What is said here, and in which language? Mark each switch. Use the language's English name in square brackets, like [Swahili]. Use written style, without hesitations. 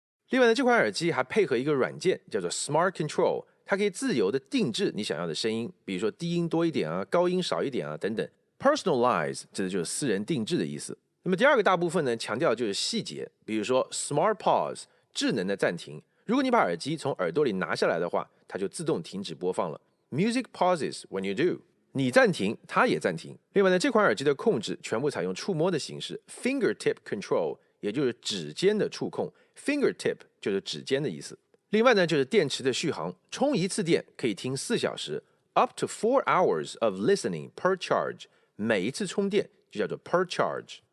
[Chinese] 另外呢，这款耳机还配合一个软件叫做 Smart Control， 它可以自由的定制你想要的声音，比如说低音多一点啊，高音少一点啊等等。 Personalize 指的就是私人定制的意思。那么第二个大部分呢，强调就是细节，比如说 Smart Pause 智能的暂停，如果你把耳机从耳朵里拿下来的话，它就自动停止播放了。 [English] Music pauses when you do， [Chinese] 你暂停，它也暂停。另外呢，这款耳机的控制全部采用触摸的形式 ， [English] fingertip control， [Chinese] 也就是指尖的触控。 Fingertip 就是指尖的意思。另外呢，就是电池的续航，充一次电可以听4小时 ， [English] up to 4 hours of listening per charge， [Chinese] 每一次充电就叫做 per charge。